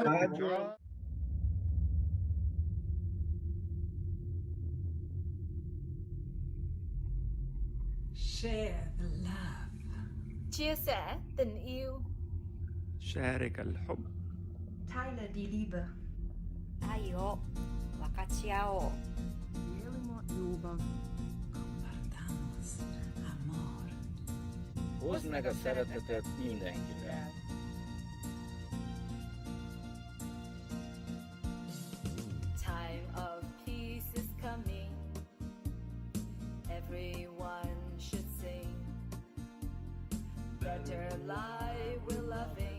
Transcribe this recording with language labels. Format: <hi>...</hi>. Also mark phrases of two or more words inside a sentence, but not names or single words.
<en>hydrate. Share the love.</en> <vi>chia sẻ tình yêu.</vi> <ar>شارك الحب.</ar> <de>Teile die Liebe.</de> <ja>愛を分かち合おう。</ja> <hr>Dielimo ljubav.</hr> <es>Compartamos amor.</es> <hu>Hozd meg a szeretetet mindenkivel.</hu> <en>Time of peace is coming. Everyone should sing. Better life we're loving.</en>